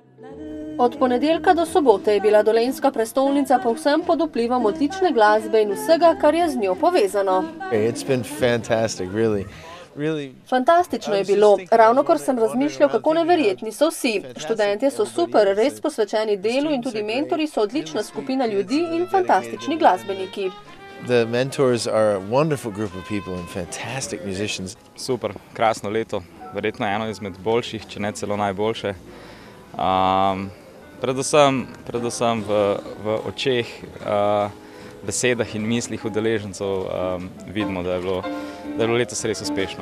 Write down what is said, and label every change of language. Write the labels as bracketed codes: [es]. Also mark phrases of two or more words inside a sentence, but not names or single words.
[sl] Od ponedeljka do sobote je bila dolenjska prestolnica povsem pod vplivom odlične glasbe in vsega, kar je z njo povezano. Fantastično je bilo. Ravnokar sem razmišljal, kako neverjetni so vsi. Študentje so super, res posvečeni delu in tudi mentori so odlična skupina ljudi in fantastični glasbeniki. [en] The mentors are a wonderful group of people and fantastic musicians. [sl] Super, krasno leto. Verjetno eno izmed boljših, če ne celo najboljše. Predvsem v očeh, besedah in mislih udeležencev vidimo, da je bilo letos res uspešno.